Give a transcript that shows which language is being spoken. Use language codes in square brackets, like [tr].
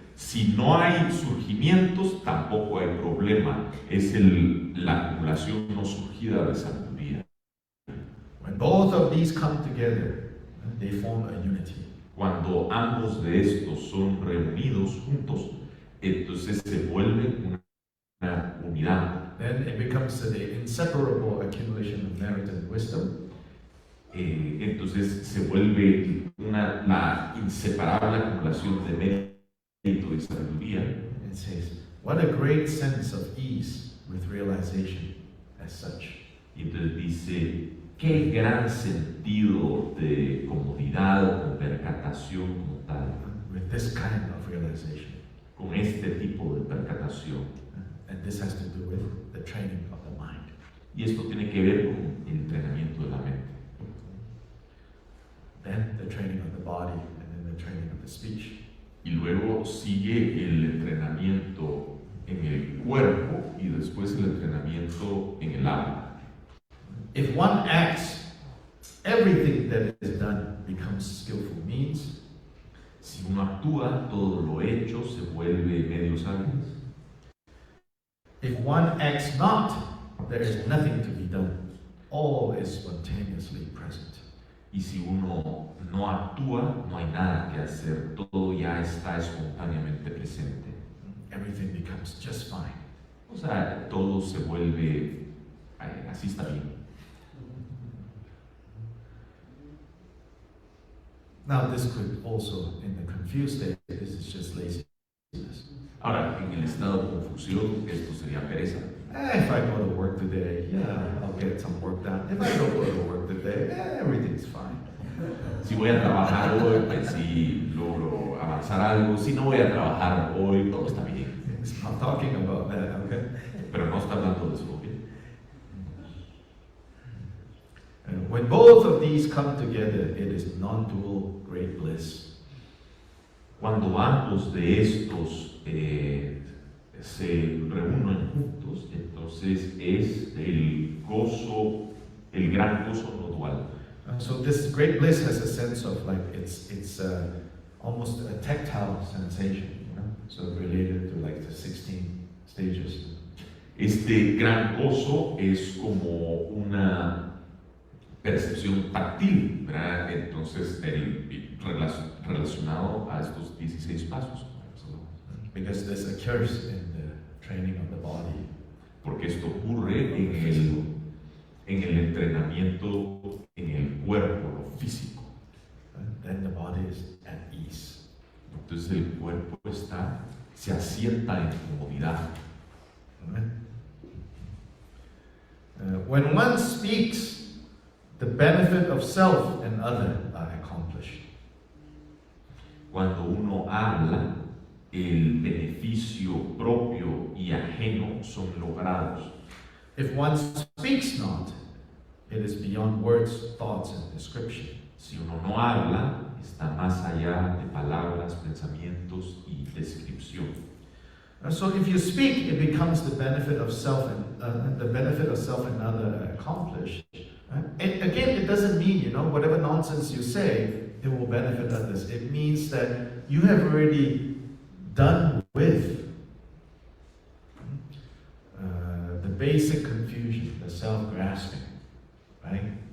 [es] Si no hay surgimientos, tampoco hay problema, es la acumulación no surgida de sabiduría. [en] When both of these come together, they form a unity. [es] Cuando ambos de estos son reunidos juntos, entonces se vuelve una unidad. [en] Then it becomes the inseparable accumulation of merit and wisdom. [es] Entonces se vuelve la inseparable acumulación de mérito y sabiduría. [en] It says, what a great sense of ease with realization as such. [es] Y entonces dice, qué gran sentido de comodidad o percatación como tal. [en] With this kind of realization. [es] Con este tipo de percatación. [en] And this has to do with the training of the mind. [es] Y esto tiene que ver con el entrenamiento de la mente. [en] Then the training of the body, and then the training of the speech. [es] Y luego sigue el entrenamiento en el cuerpo y después el entrenamiento en el habla. [en] If one acts, everything that is done becomes skillful means. [es] Si uno actúa, todo lo hecho se vuelve medios hábiles. [en] If one acts not, there is nothing to be done. All is spontaneously present. [es] Y si uno no actúa, no hay nada que hacer, todo ya está espontáneamente presente. [en] Everything becomes just fine. [es] O sea, todo se vuelve, así está bien. [en] Now this could also, in the confused state, this is just laziness. [es] Ahora, en el estado de confusión, esto sería pereza. [en] If I go to work today, I'll get some work done. If I don't go to work today, everything's fine. [es] Si voy a trabajar hoy, pues si logro avanzar algo. Si no voy a trabajar hoy, todo está bien. [en] It's not talking about that, okay? [es] Pero no está hablando de eso, ¿ok? [en] When both of these come together, it is non-dual great bliss. [es] Cuando ambos de estos se reúnen juntos, entonces es el gozo, el gran gozo no dual. [en] So this great bliss has a sense of like it's almost a tactile sensation, so related to like the 16 stages. [es] Este gran gozo es como una percepción táctil, ¿verdad? Entonces relacionado a estos 16 pasos. [en] Because this occurs in the training of the body. [es] Porque esto ocurre en el entrenamiento en el cuerpo, lo físico. [en] Then the body is at ease. [es] Entonces el cuerpo se asienta en comodidad. [en] When one speaks, the benefit of self and other are accomplished. [es] cuando uno habla, el beneficio propio y ajeno son logrados. [en] If one speaks not, it is beyond words, thoughts, and description. [es] Si uno no habla, está más allá de palabras, pensamientos y descripción. [en] So if you speak, it becomes the benefit of self and other accomplished. And again, it doesn't mean, whatever nonsense you say, it will benefit others. It means that you have already done with the basic confusion, the self-grasping, right?